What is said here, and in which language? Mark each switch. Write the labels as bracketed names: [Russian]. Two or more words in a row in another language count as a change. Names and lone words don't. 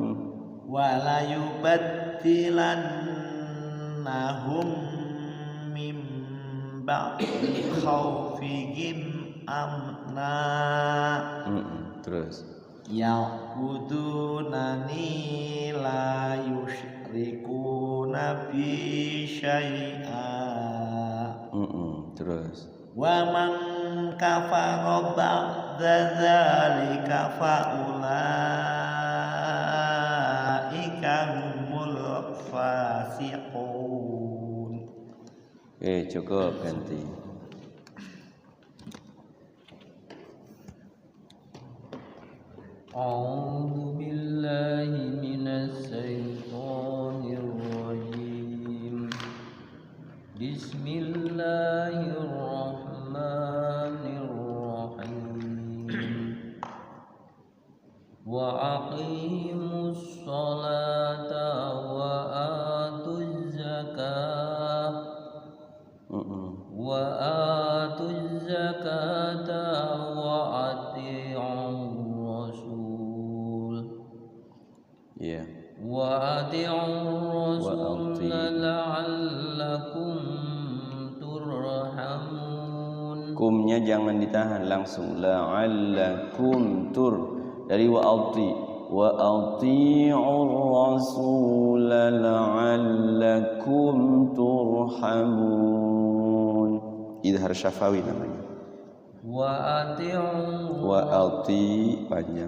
[Arabic] من بعد خوفهم أمنا [Indonesian] terus [Arabic] يعبدونني لا يشركون بي شيئا [Indonesian] terus [Arabic] ومن كفر بعد ذلك فأولئك هم الفاسقون. [Indonesian] Cukup ganti. [Arabic] أعوذ بالله من الشيطان الرجيم. بسم الله الرحمن الرحيم. وأقيموا الصلاة وآتوا الزكاة وأطيعوا الرسول وأطيعوا الرسول لعلكم ترحمون. [Indonesian] Kumnya jangan ditahan, langsung la'allakum dari [Arabic] وأطيعوا الرسول لعلكم ترحمون. إظهار شفوي [Indonesian] namanya. [Arabic] وأطي [Indonesian] panjang.